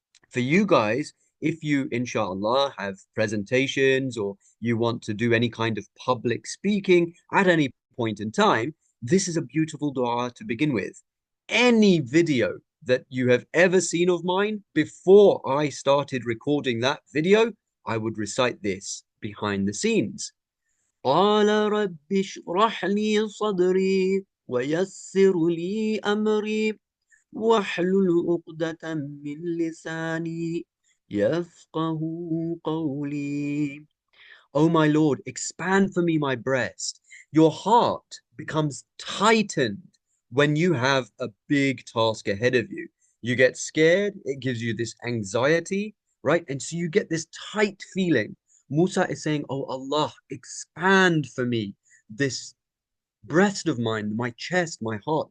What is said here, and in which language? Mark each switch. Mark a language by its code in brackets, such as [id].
[en] For you guys, if you, inshallah, have presentations or you want to do any kind of public speaking at any point in time, this is a beautiful dua to begin with. Any video that you have ever seen of mine, before I started recording that video, I would recite this behind the scenes. [ar] قال رب اشرح لي صدري ويسر لي أمري واحلل عقدة من لساني يفقه قولي. [en] O my Lord, expand for me my breast. Your heart becomes tightened when you have a big task ahead of you. You get scared, it gives you this anxiety, right? And so you get this tight feeling. Musa is saying, Oh Allah, expand for me this breast of mine, my chest, my heart.